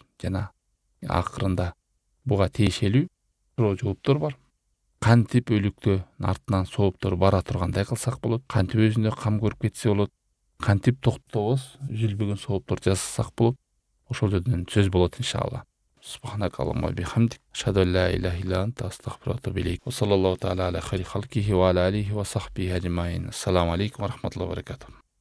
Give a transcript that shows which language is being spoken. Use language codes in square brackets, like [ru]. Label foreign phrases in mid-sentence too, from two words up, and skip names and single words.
[ky] Жана акырында буга тиешелүү суроо жооптор бар. Кантип өлүктөн артынан сооптор бара тургандай кылсак болот? Кантип өзүнө кам көрүп кетсе болот? Кантип токтобоз үзүлбөгөн сооптор жасасак болот? Ошол жерден сөз болот иншалла. [ar] سبحانك اللهم وبحمدك، أشهد أن لا إله إلا أنت، أستغفرك وأتوب إليك. وصلى الله تعالى على خير خلقه وعلى آله وصحبه أجمعين. السلام عليكم ورحمة الله وبركاته.